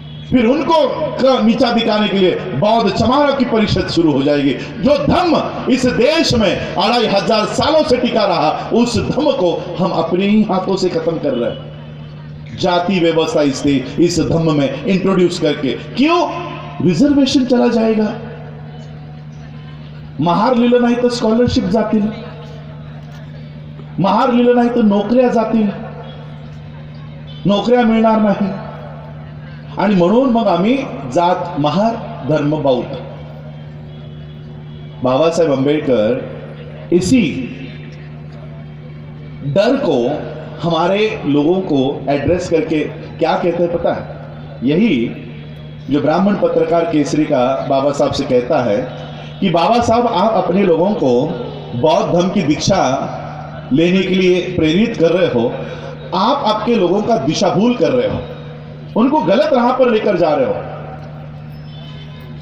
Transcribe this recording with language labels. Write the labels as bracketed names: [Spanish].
[Hindi] फिर उनको नीचा दिखाने के लिए बौद्ध चमारों की परिषद शुरू हो जाएगी। जो धम्म इस देश में 2500 सालों से टिका रहा, उस धम्म को हम अपने ही हाथों से खत्म कर रहे हैं। जाति व्यवस्था इस धम्म में इंट्रोड्यूस करके। क्यों? रिजर्वेशन चला जाएगा, [Marathi] महार लिहिलं नाही तर स्कॉलरशिप जातील, महार लिहिलं नाही तर नोकऱ्या जातील, नोकऱ्या मिळणार नाही। आणि म्हणून मग आम्ही जात महार, धर्म बौद्ध। [Hindi] बाबा साहेब अंबेडकर इसी डर को हमारे लोगों को एड्रेस करके क्या कहते हैं पता है? यही जो ब्राह्मण पत्रकार केसरी का बाबा साहब से कहता है कि बाबा साहब आप अपने लोगों को बौद्ध धर्म की दीक्षा लेने के लिए प्रेरित कर रहे हो, आप आपके लोगों का दिशा भूल कर रहे हो, उनको गलत राह पर लेकर जा रहे हो।